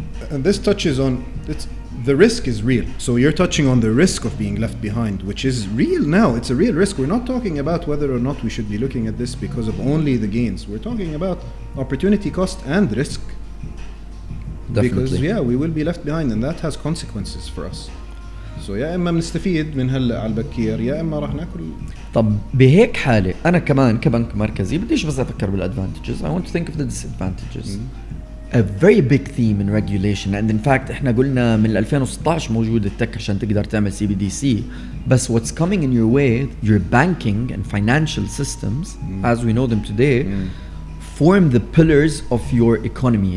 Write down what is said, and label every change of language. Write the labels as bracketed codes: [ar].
[en] And this touches on the risk is real. So you're touching on the risk of being left behind, which is real now. It's a real risk. We're not talking about whether or not we should be looking at this because of only the gains. We're talking about opportunity cost and risk. Definitely. Because we will be left behind and that has consequences for us. [ar] So يا إما بنستفيد من هلا على البكير يا إما راح ناكل. طب بهيك حالة أنا كمان كبنك مركزي بديش بس أفكر بالadvantages. [en] I want to think of the disadvantages. A very big theme in regulation, and in fact [ar] احنا قلنا من 2016 موجود التك عشان تقدر تعمل [en] CBDC. بس what's coming in your way, your banking and financial systems as we know them today form the pillars of your economy.